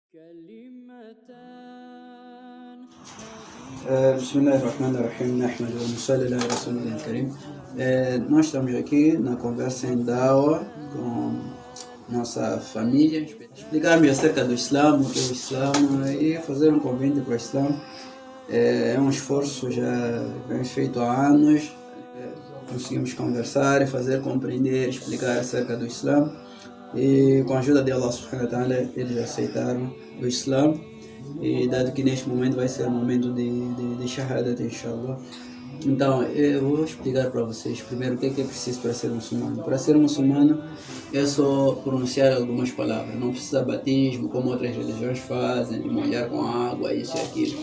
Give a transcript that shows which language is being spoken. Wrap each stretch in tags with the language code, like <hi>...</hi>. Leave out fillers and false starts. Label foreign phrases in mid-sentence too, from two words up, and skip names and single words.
<ar>بسم الله الرحمن الرحيم نحمد ونصلي على رسوله الكريم.</ar> <pt>Nós estamos aqui na conversa em Dawa com nossa família, explicarmos acerca do Islã, o que é o Islã e fazer um convite para o Islã. É um esforço já bem feito há anos. Conseguimos conversar e fazer compreender, explicar acerca do Islã. E com a ajuda de</pt> <ar>الله سبحانه وتعالى,</ar> <pt>eles aceitaram o Islã. E dado que neste momento vai ser um momento de</pt> <ar>شهادة، إن شاء الله.</ar> <pt>Então, eu vou explicar para vocês primeiro o que é preciso para ser muçulmano. Para ser muçulmano é só pronunciar algumas palavras, não precisa batismo como outras religiões fazem, de molhar com água, isso e aquilo.</pt>